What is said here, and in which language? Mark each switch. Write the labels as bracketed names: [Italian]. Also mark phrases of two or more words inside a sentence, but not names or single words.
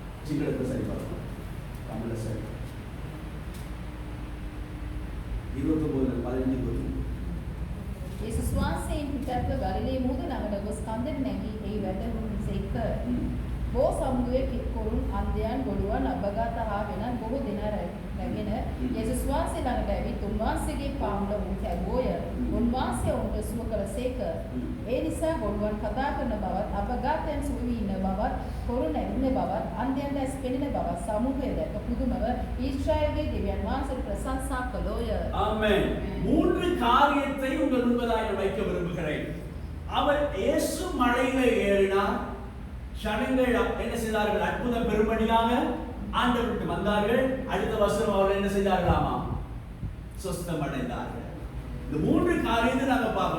[Tamil] சிங்களத்தில் சரி பார்க்கலாம், தமிழில் சரி. 29:15. [Sinhala] යේසුස් වහන්සේන් පිටත්ව ගලිලේ මුහුද ළඟට ගොස් කන්දට නැගී එහි වැඩහුන් සේක. බොහෝ සමුදුවේ කික්කොරුන් අන්ධයන් ගොළුවන් අබගත හා වෙනත් බොහෝ දෙනා රැගෙන යේසුස් වහන්සේ ළඟට ඇවිත් උන්වහන්සේගේ පාමුල වූ තැබුවෝය. උන්වහන්සේ ඔවුන්ට සුව කළසේක. ඒ නිසා ගොළුවන් කතා කරන බවත් අබගතයන් සුව වී ඉන්න බවත් කොරු නැගුණ බවත් අන්ධයන්ට ඇස් පෙනෙන බවත් සමූහය දැක පුදුමව ඊශ්‍රායල්ගේ දෙවියන් වහන්සේට ප්‍රශංසා කළෝය. [Tamil] ஆமென். 3 காரியத்தை உங்கள் முன்பதாக வைக்க விரும்புகிறேன். அவர் இயேசு மலையிலே ஏறினார். ஜனங்கள் என்ன செய்தார்கள்? அற்புதம் பெரும்படியாக ஆண்டவருக்கு வந்தார்கள். அடுத்த வருஷம் அவர் என்ன செய்தார்களாமா? சுஸ்தம் அடைந்தார்கள். இந்த 3 காரியத்தை நாங்க பார்க்கிறோம்.